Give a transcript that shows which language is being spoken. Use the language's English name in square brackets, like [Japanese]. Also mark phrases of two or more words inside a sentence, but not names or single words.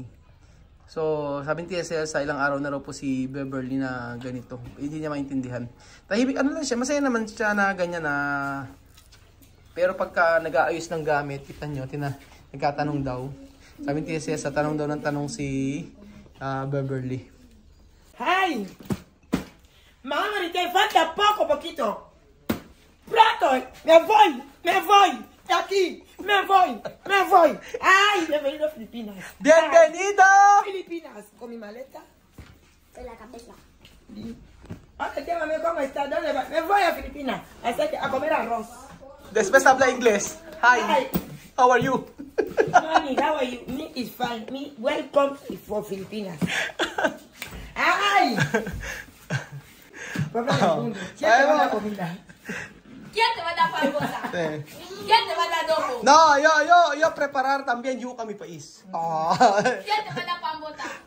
[Filipino] So, sabi ni Tia sa ilang araw na raw po si Beverly na ganito. Hindi niya maintindihan. Tahimik, ano lang siya, masaya naman siya na ganyan na... Pero pagka nag-aayos ng gamit, kita nyo, nagkatanong daw. Sabi ni Tia tanong daw ng tanong si Beverly. [Spanish] ¡Ay! Mamá, te falta poquito. ¡Pronto! ¡Me voy! ¡De aquí! ¡Me voy! ¡Ay! Me he venido a Filipinas. ¡Bienvenido! Filipinas, con mi maleta. En la cabeza. Ahora llámame cómo está, ¿dónde va? Me voy a Filipinas a comer arroz. Después habla inglés. [English] Hi. Hi. How are you? Mommy, how are you? Me is fine. Me welcome for Filipinas. [Spanish] ¡Ay! Papá del mundo. ¿Quién te va a dar comida? ¿Quién te va a dar pambota? ¿Quién te va a dar dobo? No, yo preparar también yuca mi país. ¿Quién te va a dar pambota?